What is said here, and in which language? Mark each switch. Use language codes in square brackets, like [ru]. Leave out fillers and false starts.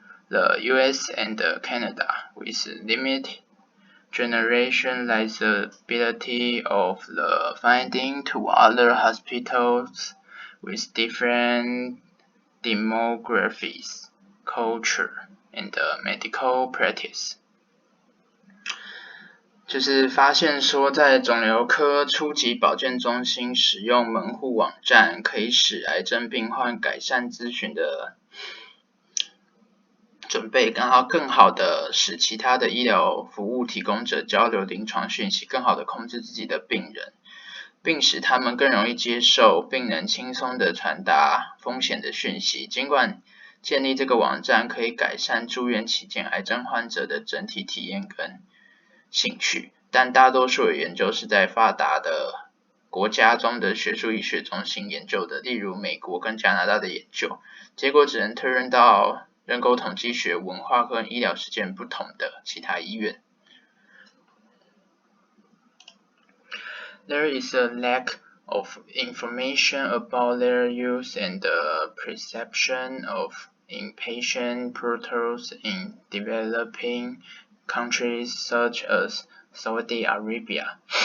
[en] the US and Canada, with limited generalizability of the finding to other hospitals with different demographics, culture, and medical practice. [zh] 就是发现说，在肿瘤科初级保健中心使用门户网站，可以使癌症病患改善咨询的准备，更好的使其他的医疗服务提供者交流临床讯息，更好的控制自己的病人，并使他们更容易接受，并能轻松的传达风险的讯息。尽管建立这个网站可以改善住院期间癌症患者的整体体验跟兴趣，但大多数的研究是在发达的国家中的学术医学中心研究的，例如美国跟加拿大的研究，结果只能推论到人口统计学、文化跟医疗实践不同的其他医院。 [en] There is a lack of information about their use and the perception of inpatient protocols in developing countries such as Saudi Arabia.